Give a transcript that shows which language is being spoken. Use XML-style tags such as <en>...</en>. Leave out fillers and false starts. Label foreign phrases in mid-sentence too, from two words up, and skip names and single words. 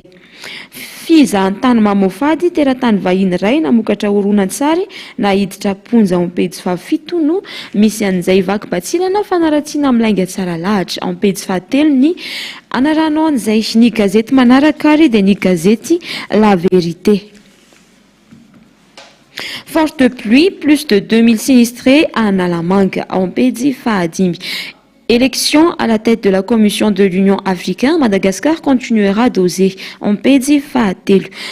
<mg>Fizahan tany mamofady teratany vahiny iray namokatra horonan-tsary na hiditra ponja ao amin'ny pejy 7 no misy an'izay vaky-batsilana fanaratsiana amin'ny lainga tsara lahatra ao amin'ny pejy 7 ny anaranao an'izay ny gazety manaraka ary dia ny gazety La Vérité.</mg> <fr>Forte pluie, plus de 2000 sinistrés à Analamanga, en pejy 5. Élection à la tête de la Commission de l'Union africaine, Madagascar continuera d'oser, en pejy 5.</fr>